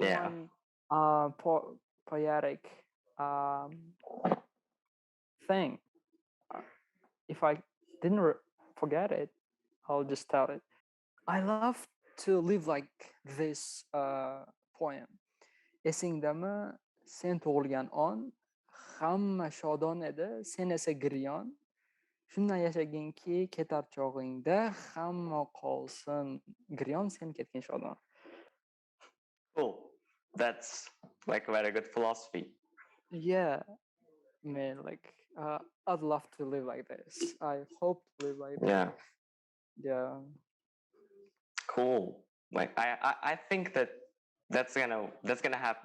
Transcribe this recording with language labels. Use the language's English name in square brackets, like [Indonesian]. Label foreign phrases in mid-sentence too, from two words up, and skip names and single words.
[English] yeah. one poetic um, thing. Uh, If I didn't forget it, I'll just tell it. I love to live like this poem. [Uzbek] Esingdami sen tug'ilgan on, hamma shodon edi, sen esa giryon. Shundan yashaginki ketar chog'ingda, hamma qolsin giryon, sen ketgin shodon. [English] Cool. That's like a very good philosophy. Yeah, man, like I'd love to live like this. I hope to live like this. Yeah. Yeah, Cool. Like I think that that's gonna happen.